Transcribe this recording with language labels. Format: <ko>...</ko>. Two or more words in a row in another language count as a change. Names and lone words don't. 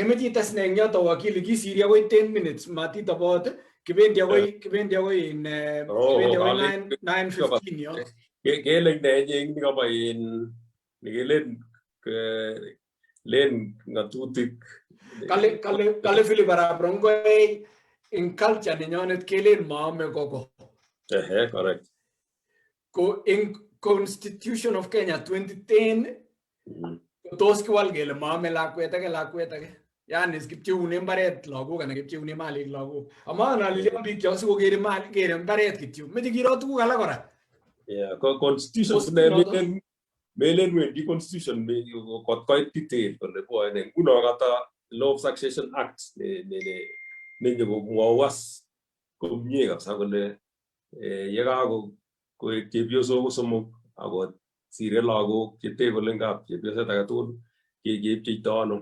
<kln>Kemeche ites ne eng yoto wakili kisiri akoi 10 minutes matitobot. Kibendi akoi in 9:15 yo. Kele ndejing nikaba in nikelen len ngatutik. Kale Philip Arap Rongai in culture nenyonet kelen maame koko. Correct. Ko in Constitution of Kenya 2010 tos kiwal kele maame lakwet age. Yani kipche une mbaret lagok anan kipche une malik lagok. Ama nalilian biik chok sikokere mbaret kityo. Meche kiro tuguk alak kora. Yeah, constitution melen wendi constitution kot koit detail kole bwoene. Nguno kata Law of Succession Act nenye komwowas komie kabisa kole yekako koek chepyosok somok ako sire lagok chete kole ngap chepyoset age tugul keipcheito ano.</kln>